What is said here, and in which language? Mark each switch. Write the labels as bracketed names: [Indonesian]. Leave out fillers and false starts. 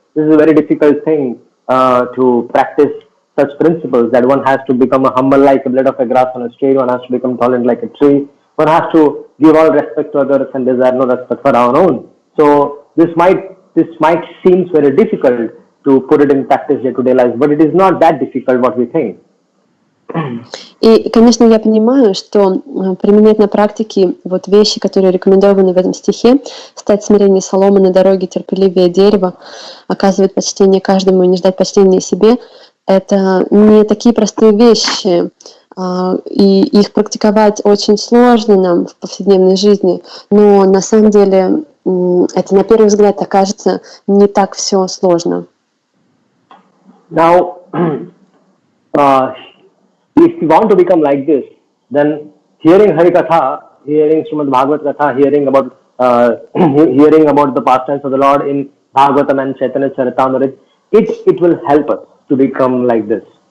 [English] This is a very difficult thing to practice such principles, that one has to become humble like a blade of a grass on a street, one has to become tolerant like a tree, one has to give all respect to others and desire no respect for our own. So this might seem very difficult to put it in practice day-to-day life, but it is not that difficult what we think. [Russian] И, конечно, я понимаю, что применять на практике вот вещи, которые рекомендованы в этом стихе, стать смирение соломы на дороге, терпеливее дерева, оказывать почтение каждому и не ждать почтения себе, это не такие простые вещи, и их практиковать очень сложно нам в повседневной жизни, но на самом деле это на первый взгляд окажется не так все сложно. [English] Now, if you want to become like this, then hearing Harikatha, hearing Srimad Bhagavad Katha, hearing about the pastimes of the Lord in Bhagavatam and Chайтанья-Чаритамриты, it will help us to become like this.